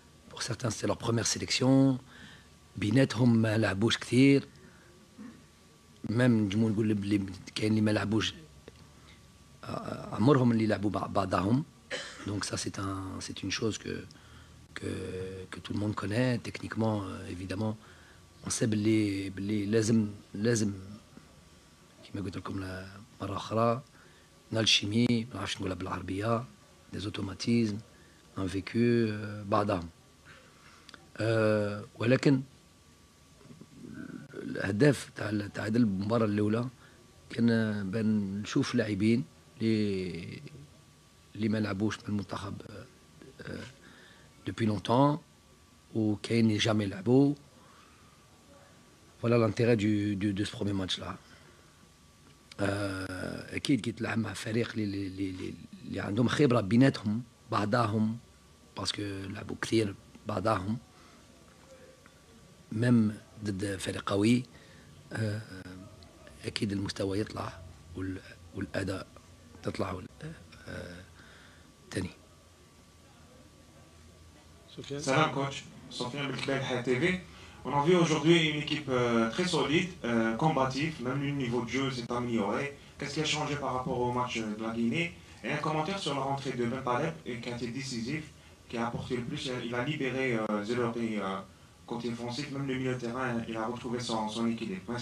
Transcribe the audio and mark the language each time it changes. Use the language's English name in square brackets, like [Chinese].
[French] pour certains c'était leur première sélection، [Arabic] بيناتهم ما لعبوش كثير، ميم نجمو نقول بلي كاين اللي ما لعبوش عمرهم اللي لعبوا بعضهم. [French] donc ça c'est une chose que tout le monde connaît techniquement. évidemment on sait [Arabic] بلي لازم كما قلت لكم مرة أخرى نالشيمي، ما نعرفش نقولها بالعربية، [French] des automatismes un vécu [Arabic] بعضهم. ولكن الهدف تاع هذه المباراة الأولى كان بان نشوف لاعبين اللي ما لعبوش من المنتخب [French] depuis longtemps، [Arabic] وكاين اللي جامي لعبوا. [French] voilà l'intérêt de ce premier match là. [Arabic] اكيد كي تلعب مع فريق اللي عندهم خبره بيناتهم بعضهم، باسكو لعبوا كثير بعضهم، ميم ضد فريق قوي، اكيد المستوى يطلع والاداء تطلع تاني. [French] Salam coach, Sofiane Belkbel, Hayat TV. On a vu aujourd'hui une équipe très solide, combative, même le niveau de jeu s'est amélioré. Qu'est-ce qui a changé par rapport au match de la Guinée? Et un commentaire sur la rentrée de Ben Taleb, qui a été décisif, qui a apporté le plus. Il a libéré Zeloré côté offensif, même le milieu de terrain, il a retrouvé son équilibre.